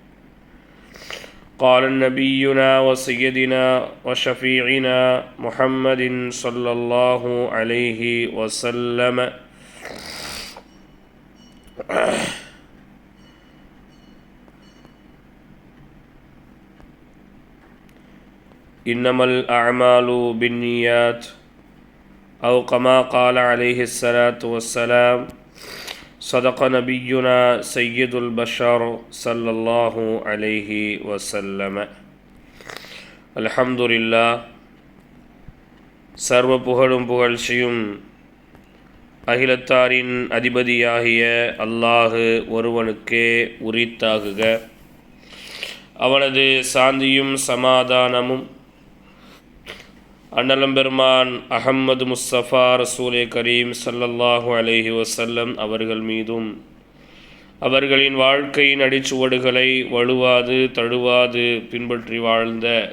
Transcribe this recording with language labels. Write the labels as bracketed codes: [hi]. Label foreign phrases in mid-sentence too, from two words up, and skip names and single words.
[ar] قال نبينا وسيدنا وشفيعنا محمد صلى الله عليه وسلم: إنما الأعمال بالنيات، أو كما قال عليه الصلاة والسلام. صدق نبينا سيد البشر صلى الله عليه وسلم. [ta] அல்ஹம்துலில்லா. சர்வ புகழும் புகழ்ச்சியும் அகிலத்தாரின் அதிபதியாகிய அல்லாஹு ஒருவனுக்கே உரித்தாகுக. அவனது சாந்தியும் சமாதானமும் அன்னலம்பெருமான் அஹம்மது முஸ்தஃபா [ar] رسول كريم صلى الله عليه وسلم [ta] அவர்கள் மீதும், அவர்களின் வாழ்க்கையின் அடிச்சுவடுகளை வழுவாது தழுவாது பின்பற்றி வாழ்ந்த